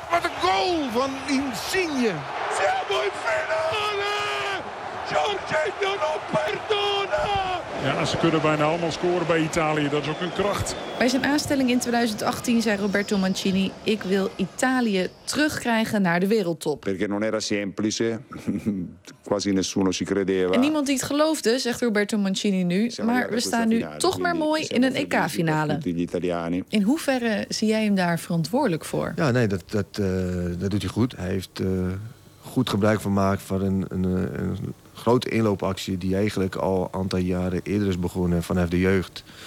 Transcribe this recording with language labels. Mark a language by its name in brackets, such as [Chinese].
[Dutch] Wat een goal van Insigne! [Italian] Siamo in finale! Giorgino Perdona! [Dutch] Ja, ze kunnen bijna allemaal scoren bij Italië. Dat is ook een kracht. Bij zijn aanstelling in 2018 zei Roberto Mancini: ik wil Italië terugkrijgen naar de wereldtop. [Italian] Perché non era semplice. Quasi nessuno ci credeva. [Dutch] En niemand die het geloofde, zegt Roberto Mancini nu. Maar we staan nu toch maar mooi in een EK-finale. In hoeverre zie jij hem daar verantwoordelijk voor? Ja, nee, dat doet hij goed. Hij heeft goed gebruik gemaakt van een grote inloopactie die eigenlijk al een aantal jaren eerder is begonnen vanaf de jeugd.